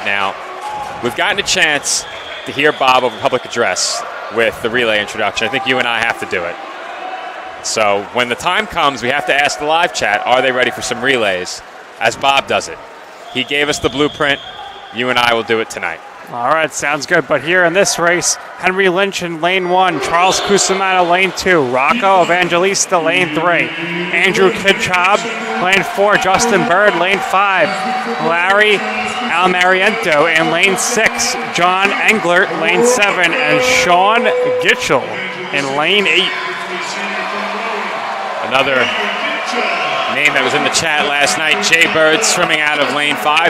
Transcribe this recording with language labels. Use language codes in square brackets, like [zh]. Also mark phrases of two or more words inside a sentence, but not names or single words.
[en] Now, we've gotten a chance to hear Bob over public address with the relay introduction. I think you and I have to do it. So when the time comes, we have to ask the live chat, are they ready for some relays, as Bob does it. He gave us the blueprint. You and I will do it tonight. All right, sounds good. But here in this race, Henry Lynch in lane 1, Charles Cusimano lane 2, Rocco Evangelista lane 3, Andrew Kidchob lane 4, Justin Bird lane 5, Larry Almariento in lane 6, John Englert lane 7, and Sean Gitchell in lane 8. Another name that was in the chat last night, Jay Bird swimming out of lane 5.